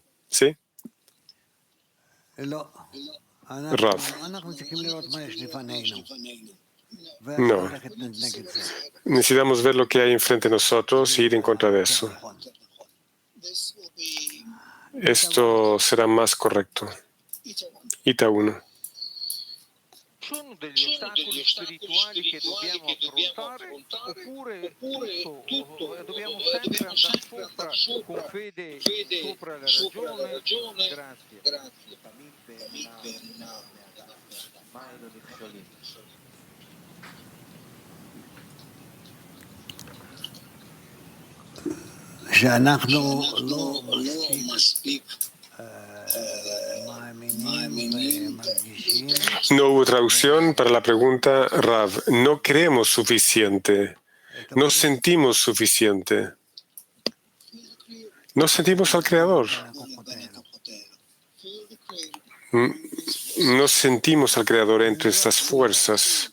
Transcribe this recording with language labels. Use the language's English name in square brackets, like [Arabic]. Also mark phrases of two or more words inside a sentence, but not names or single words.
[Spanish] ¿Sí? Rav. No. Necesitamos ver lo que hay enfrente de nosotros y ir en contra de eso. Esto será más correcto. Ita 1. [Italian] Sono degli ostacoli spirituali che dobbiamo affrontare oppure tutto dobbiamo sempre andare sopra con fede sopra la ragione? Grazie. [Hebrew] שאנחנו לא מספיק [Spanish] No hubo traducción para la pregunta, Rav. No creemos suficiente. No sentimos suficiente. No sentimos al Creador. No sentimos al Creador entre estas fuerzas.